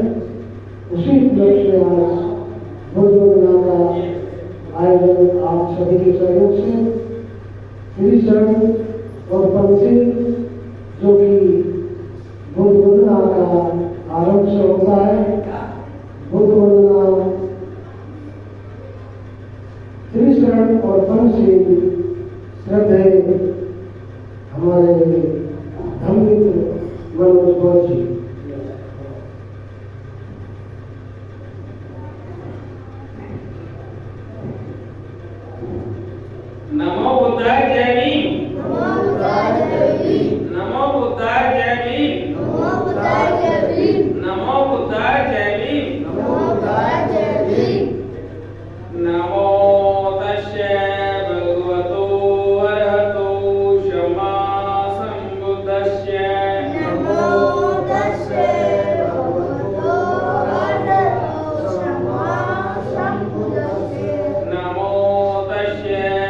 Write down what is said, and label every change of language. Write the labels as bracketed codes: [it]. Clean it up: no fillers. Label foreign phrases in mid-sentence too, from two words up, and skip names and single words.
[hi] उसी उपलक्ष्य में आज बुद्ध पूर्णिमा का आयोजन आप सभी के सहयोग से श्री शरण और पंथी जो कि बुद्ध वंदना का आरंभ से होता है। बुद्ध वंदना श्री शरण और पंथी श्रद्धे हमारे धर्ममित्र मनोज जी। नमो बुद्धाय जय भीम। नमो बुद्धाय जय भीम। नमो बुद्धाय जय भीम। नमो बुद्धाय जय भीम। नमो बुद्धाय जय भीम। नमो बुद्धाय जय भीम। [pi] नमो तस्यै भगवतो अरहतो सम्मा सम्बुद्धस्यै। नमो तस्यै भगवतो अरहतो सम्मा सम्बुद्धस्यै। नमो तस्यै